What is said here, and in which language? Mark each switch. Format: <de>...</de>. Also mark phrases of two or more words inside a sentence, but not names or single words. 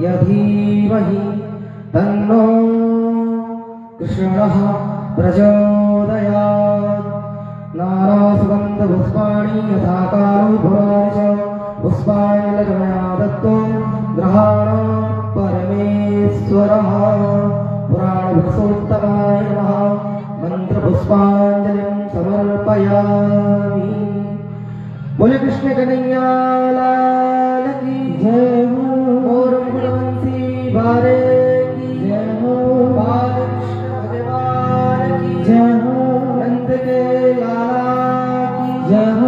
<sa>धीमहि तन्नो कृष्णः प्रचोदयात् नानासुगन्धपुष्पाणि यथा कारुभवानि च पुष्पाणि लग्नया दत्तो ग्रहाण परमेश्वरः पुराणपुरुषोत्तमाय नमः मंत्रपुष्पांजलिं समर्पयामि।</sa> <hi>बोले कृष्ण कन्हैया लाल की जय हो। और मुकुटवंशी बारे की जय हो। बालकृष्ण भगवान की जय हो। नंद के लाला की जय हो।</hi>